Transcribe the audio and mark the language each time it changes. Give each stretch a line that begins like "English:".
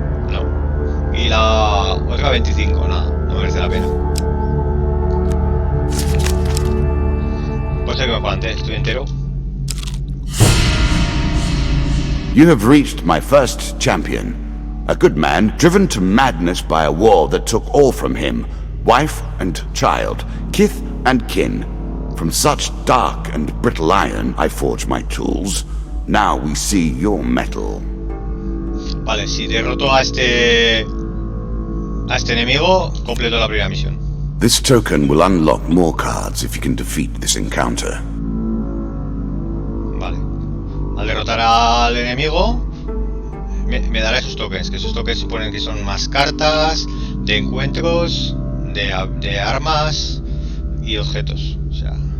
Spanish: No. Y la otra 25, nada. No merece la pena. Puede ser que me pueda antes, estoy entero.
English: You have reached my first champion. A good man driven to madness by a war that took all from him. Wife and child, kith and kin. From such dark and brittle iron I forge my tools. Now we see your metal.
Spanish: Vale, si derroto a este enemigo, completo la primera misión.
English: This token will unlock more cards if you can defeat this encounter.
Spanish: Vale. Al derrotar al enemigo, me dará esos tokens, que esos tokens suponen que son más cartas, de encuentros, de armas y objetos. O sea...